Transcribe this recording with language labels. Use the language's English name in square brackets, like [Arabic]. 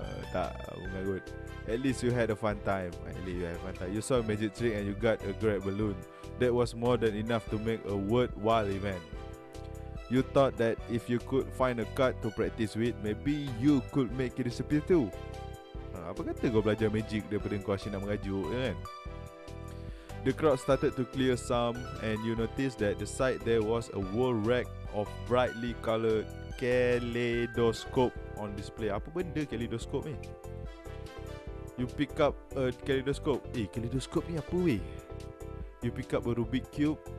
[Malay] Tak, bukan [English] good. At least you had a fun time. You saw a magic trick and you got a great balloon. That was more than enough to make a worthwhile event. You thought that if you could find a card to practice with, maybe you could make it disappear too. [Malay] Apa kata kau belajar magic daripada kau asyik nak mengajuk, kan? [English] The crowd started to clear some, and you noticed that the side there was a whole rack of brightly coloured kaleidoscope on display. [Malay] Apa benda [English] kaleidoscope ni? You pick up a kaleidoscope. Kaleidoscope [Malay] ni apa weh? [English] You pick up a Rubik cube.